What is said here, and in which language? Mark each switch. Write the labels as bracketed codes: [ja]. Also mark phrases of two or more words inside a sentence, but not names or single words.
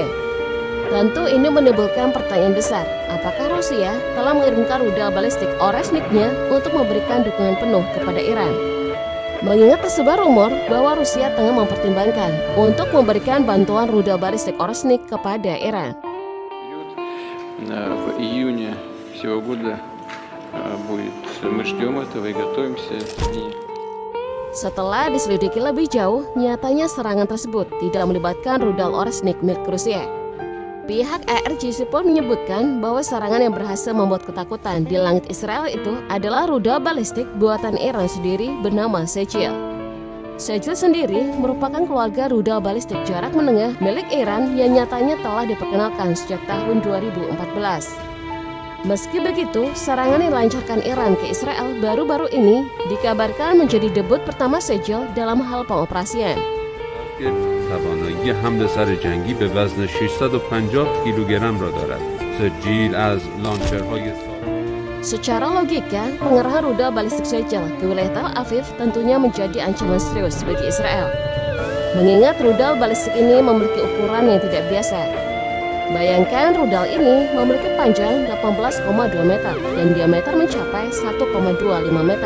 [id] Tentu ini menimbulkan pertanyaan besar, apakah Rusia telah mengirimkan rudal balistik Oresniknya untuk memberikan dukungan penuh kepada Iran? Mengingat tersebar rumor bahwa Rusia tengah mempertimbangkan untuk memberikan bantuan rudal balistik Oresnik kepada Iran. [ru] В июне всего года будет. Мы ждем этого и готовимся. [id] Setelah diselidiki lebih jauh, nyatanya serangan tersebut tidak melibatkan rudal Oresnik milik Rusia. Pihak ARGC pun menyebutkan bahwa serangan yang berhasil membuat ketakutan di langit Israel itu adalah rudal balistik buatan Iran sendiri bernama Sejil. Sejil sendiri merupakan keluarga rudal balistik jarak menengah milik Iran yang nyatanya telah diperkenalkan sejak tahun 2014. Meski begitu, serangan yang dilancarkan Iran ke Israel baru-baru ini dikabarkan menjadi debut pertama Sejil dalam hal pengoperasian. [fa] توانایی حمل سر جنگی به وزن 650 کیلوگرم را دارد. سجیل از لانچرهای [id] Secara logika, pengerahan rudal balistik Sejil ke wilayah Tel Aviv tentunya menjadi ancaman serius bagi Israel. Mengingat rudal balistik ini memiliki ukuran yang tidak biasa. Bayangkan rudal ini memiliki panjang 18,2 meter dan diameter mencapai 1,25 meter.